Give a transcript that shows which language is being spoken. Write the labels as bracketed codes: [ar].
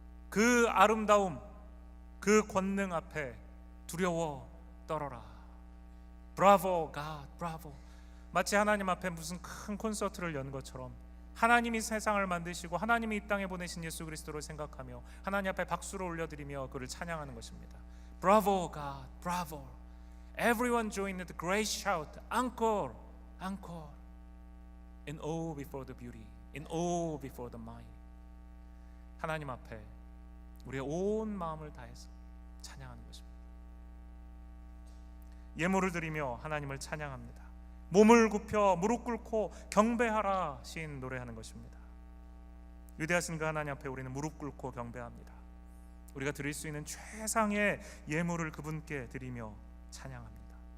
[ko] 그 아름다움, 그 권능 앞에 두려워 떨어라. 브라보 갓, 브라보. 마치 하나님 앞에 무슨 큰 콘서트를 연 것처럼 하나님이 세상을 만드시고 하나님이 이 땅에 보내신 예수 그리스도를 생각하며 하나님 앞에 박수를 올려드리며 그를 찬양하는 것입니다. 브라보 갓, 브라보. [en] Everyone join the great shout, encore, encore. In awe before the beauty, in awe before the might. [ko] 하나님 앞에 우리의 온 마음을 다해서 찬양하는 것입니다. 예물을 드리며 하나님을 찬양합니다. 몸을 굽혀 무릎 꿇고 경배하라 시인 노래하는 것입니다. 위대하신 그 하나님 앞에 우리는 무릎 꿇고 경배합니다. 우리가 드릴 수 있는 최상의 예물을 그분께 드리며 찬양합니다.